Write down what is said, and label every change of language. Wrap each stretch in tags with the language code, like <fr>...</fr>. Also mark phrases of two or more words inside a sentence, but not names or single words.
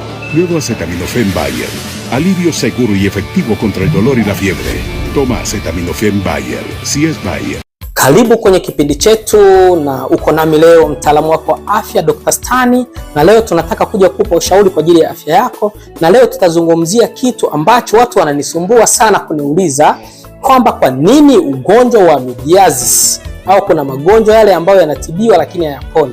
<es>Nuevo acetaminofén Bayer. Alivio seguro y efectivo contra el dolor y la fiebre. Toma acetaminofén Bayer. Si es Bayer.</es> <sw>Karibu kwenye kipindi chetu, na uko nami leo mtaalamu wako wa afya Dr. Stani, na leo tunataka kuja kukupa ushauri kwa ajili ya afya yako. Na leo tutazungumzia kitu ambacho watu wananisumbua sana kuniuliza kwamba kwa nini ugonjwa wa amebiasis, au kuna magonjwa yale ambayo yanatibiwa lakini hayaponi.</sw>